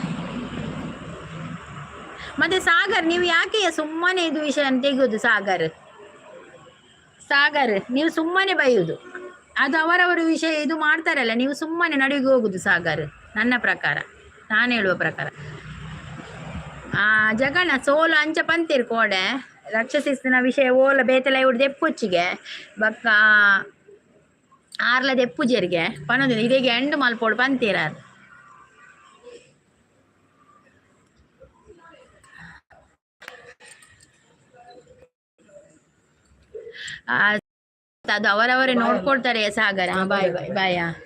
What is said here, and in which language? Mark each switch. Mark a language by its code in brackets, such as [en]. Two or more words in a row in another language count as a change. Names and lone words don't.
[kn] ಮತ್ತೆ ಸಾಗರ್ ನೀವು ಯಾಕೆ ಸುಮ್ಮನೆ ಇದು ವಿಷಯ ತೆಗೆಯೋದು? ಸಾಗರ್ ನೀವು ಸುಮ್ಮನೆ ಬೈಯುವುದು, ಅದು ಅವರವರ ವಿಷಯ ಇದು ಮಾಡ್ತಾರಲ್ಲ, ನೀವು ಸುಮ್ಮನೆ ನಡುವಿಗೆ ಹೋಗುದು ಸಾಗರ್. ನನ್ನ ಪ್ರಕಾರ, ನಾನು ಹೇಳುವ ಪ್ರಕಾರ ಜಗಣ್ಣ [tcy] ಸೋಲು ಅಂಚ ಪಂತೀರು ಕೋಡೆ ರಕ್ಷಸಿಸ್ನ ವಿಷಯ ಓಲ ಬೇತಲ ಇವ್ರು ದೆಪ್ಪುಚ್ಚಿಗೆ ಬಕ್ಕ ಆರ್ಲ ದೆಪ್ಪುಜರಿಗೆ ಪನ್ನೊಂದಿಲ್ಲ ಇದೇಗೆ ಎಂಡು ಮಲ್ಪೋಡು ಪಂತೀರ. [kn] ಅದು ಅವರವರೇ ನೋಡ್ಕೊಳ್ತಾರೆ ಸಾಗರ. [en] bye bye bye.